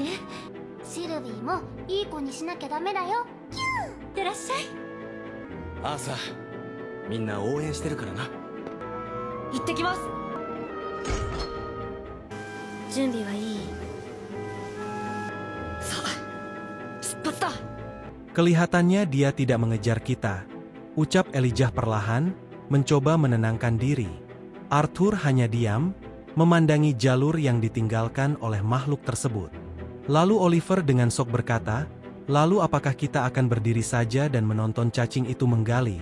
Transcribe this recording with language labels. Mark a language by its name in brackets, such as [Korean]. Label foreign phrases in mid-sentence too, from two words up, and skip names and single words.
[Japanese] シルビーもいい子にしなきゃダメだよ。いってらっしゃい。アーサー、みんな応援してるからな。行ってきます。準備はいい？さあ、出発だ。 [Indonesian] Kelihatannya dia tidak mengejar kita, ucap Elijah perlahan, mencoba menenangkan diri. Arthur hanya diam, memandangi jalur yang ditinggalkan oleh makhluk tersebut. Lalu Oliver dengan sok berkata, lalu apakah kita akan berdiri saja dan menonton cacing itu menggali?